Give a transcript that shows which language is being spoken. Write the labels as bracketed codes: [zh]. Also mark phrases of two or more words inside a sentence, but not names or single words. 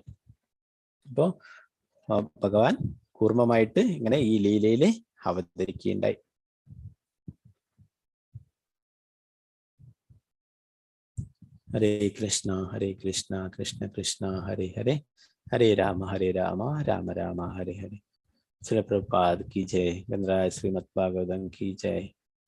[ml] അപ്പോ ഭഗവാൻ കൂർമ്മമായിട്ട് ഇങ്ങനെ ഈ ലീലയിൽ അവതരിക്കുകയുണ്ടായി. ഹരേ കൃഷ്ണ കൃഷ്ണ കൃഷ്ണ ഹരേ ഹരേ, ഹരേ രാമ രാമ രാമ ഹരേ ഹരേ. [hi] श्रील प्रभुपाद की जय, गणराज श्रीमद् भागवतम की जय।